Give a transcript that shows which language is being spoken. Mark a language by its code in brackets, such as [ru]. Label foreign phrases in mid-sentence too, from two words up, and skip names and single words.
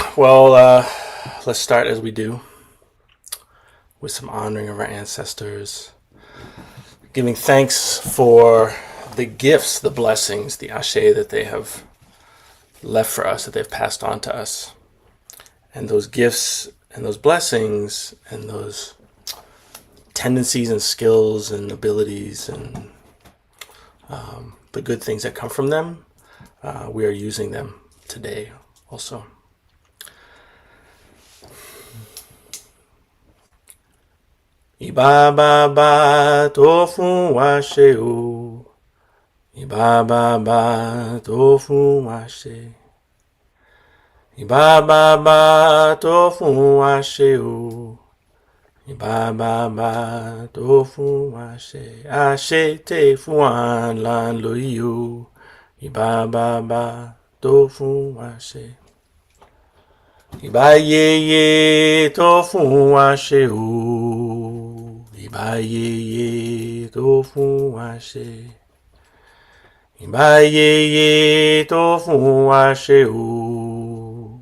[en] Well, let's start as we do with some honoring of our ancestors, giving thanks for the gifts, the blessings, the ashe that they have left for us, that they've passed on to us. And those gifts and those blessings and those tendencies and skills and abilities and the good things that come from them, we are using them today also. [yo] Iba ba ba to fun wa she o. Iba ba ba to fun wa she. Iba ba ba to fun wa she o. Iba ba ba to fun wa she. Ashe te fun wa lan lo yo. Iba ba ba to fun wa she. Iba ye ye to fun wa she o. Iba ye ye to fun wa she. Iba ye ye to fun wa she o.